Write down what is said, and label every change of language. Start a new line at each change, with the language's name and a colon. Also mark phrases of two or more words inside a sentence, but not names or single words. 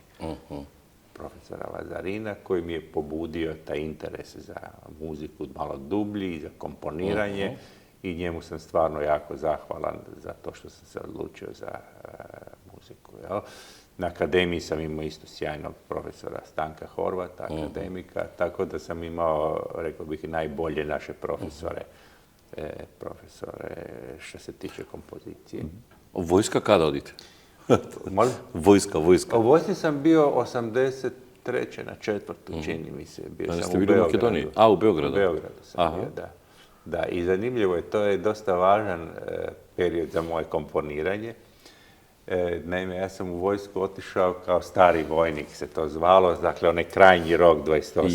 Croatian: Profesora Lazarina, koji mi je pobudio taj interes za muziku malo dublji i za komponiranje i njemu sam stvarno jako zahvalan za to što sam se odlučio za muziku. Jel? Na akademiji sam imao isto sjajnog profesora Stanka Horvata, akademika, tako da sam imao, rekao bih, i najbolje naše profesore što se tiče kompozicije.
Macedonian: Војска каде одите?
Croatian: Molim?
Macedonian: Војска.
Croatian: U vojsci sam bio 83. na 4. čini mi se. Bio sam Ste u bili u Beogradu. Makedoniji? A, u Beogradu. U Beogradu sam bio, da. Da, i zanimljivo je, to je dosta važan period za moje komponiranje. Naime, ja sam u vojsku otišao kao stari vojnik, se to zvalo, dakle onaj krajnji rok, 28